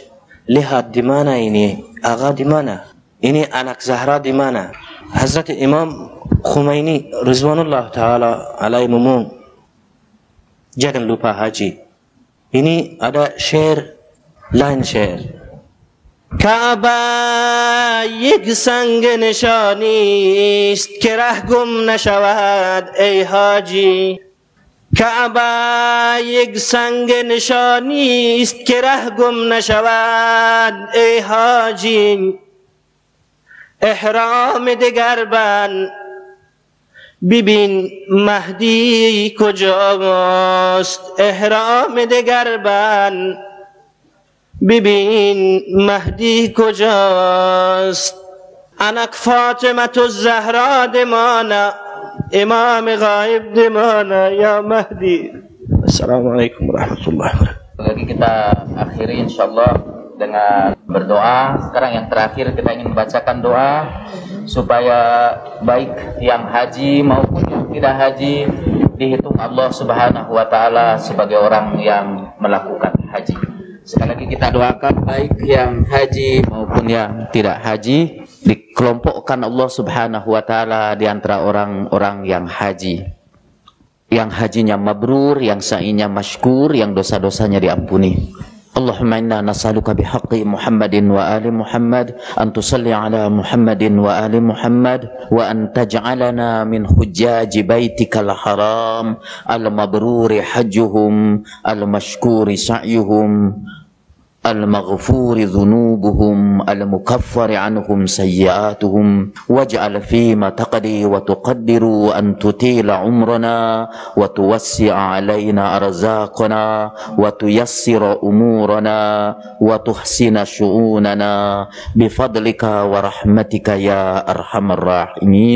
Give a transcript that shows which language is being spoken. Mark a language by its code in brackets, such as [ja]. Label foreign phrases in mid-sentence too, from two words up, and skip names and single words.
[id] Lihat di mana ini, agha di mana, ini anak Zahra di mana. [ar] Hazrat Imam Khomeini رضوان الله تعالى عليه mumum. [id] Jangan lupa haji. Ini ada syair, lain syair. [fa] کعبه یک سنگ نشانی است که ره گم نشود ای حاجی. کعبه یک سنگ نشانی است که ره گم نشود ای حاجی. احرام دگر بند ببین مهدی کجاست. احرام دگر بند ببین مهدی کجاست. انک فاطمة الزهرا دمانا امام غائب دمانا ya Mahdi. [ar] السلام عليكم ورحمة الله وبركاته. [id] Lagi kita akhiri insyaallah dengan berdoa. Sekarang yang terakhir kita ingin membacakan doa supaya baik yang haji maupun yang tidak haji dihitung Allah [ar] سبحانه وتعالى [id] sebagai orang yang melakukan haji. Sekali lagi kita doakan baik yang haji maupun yang tidak haji dikelompokkan Allah [ar] سبحانه وتعالى [id] di antara orang-orang yang haji. Yang hajinya mabrur, yang sa'inya masykur, yang dosa-dosanya diampuni. [ar] اللهم إنا نسألك بحق محمد وآل محمد أن تصلي على محمد وآل محمد وأن تجعلنا من حجاج بيتك الحرام المبرور حجهم المشكور سعيهم المغفور ذنوبهم المكفر عنهم سيئاتهم واجعل فيما تقضي وتقدر أن تطيل عمرنا وتوسع علينا أرزاقنا وتيسر أمورنا وتحسن شؤوننا بفضلك ورحمتك يا أرحم الراحمين.